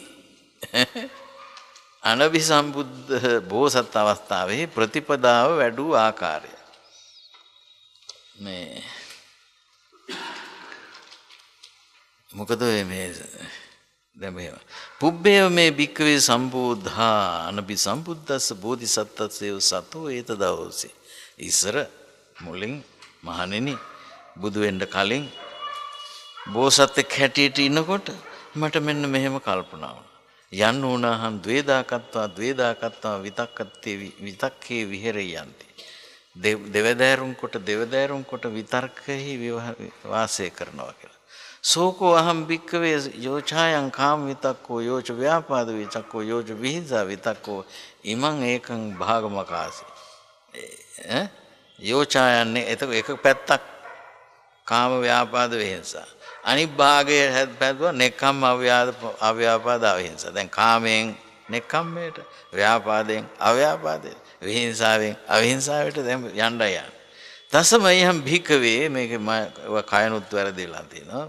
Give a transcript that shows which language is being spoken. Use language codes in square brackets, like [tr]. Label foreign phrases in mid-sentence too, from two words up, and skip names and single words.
[si] අනභි සම්බුද්ධ බෝසත් අවස්ථාවේ ප්‍රතිපදාව වැඩූ ආකාරය. මේ මොකද මේ දැන් මෙහෙම [pi] පුබ්බේව මේ භික්කවේ සම්බෝධා අනභි සම්බුද්දස්ස බෝධිසත්තස්සේව සතෝ ඒතදවෝසි. [si] ඉස්සර මුලින් මහණෙනි බුදු වෙන්න කලින් බෝසත්ෙක් හැටියට ඉන්නකොට මට මෙන්න මෙහෙම කල්පනා වුණා. [pi] යන්න උනහන් ද්වේදාකත්වා විතක්කේ විහෙරයන්ති. [si] දෙවදෑරුම් කොට විතර්කෙහි වාසය කරනවා කියලා. [pi] සෝකෝ අහම් භික්කවේ යෝචායන් කාම විතක්කෝ යෝච ව්‍යාපාද විතක්කෝ යෝච විහිංසා විතක්කෝ ඉමං ඒකං භාගමකාසි. [si] යෝචායන්නේ එතකොට එක පැත්තක් කාම ව්‍යාපාද විහිංසා. අනිත් භාගයේ හැදපැදුවා නෙක්ඛම් අව්‍යාපාද අවිහිංසා. දැන් කාමයෙන් නෙක්ඛම්මයට, ව්‍යාපාදයෙන් අව්‍යාපාදයට, විහිංසාවෙන් අවිහිංසාවට දැන් යන්නයි. [pi] තසමයම් භික්කවේ [si] මේක කයනුත් වැරදිලා තියෙනවා.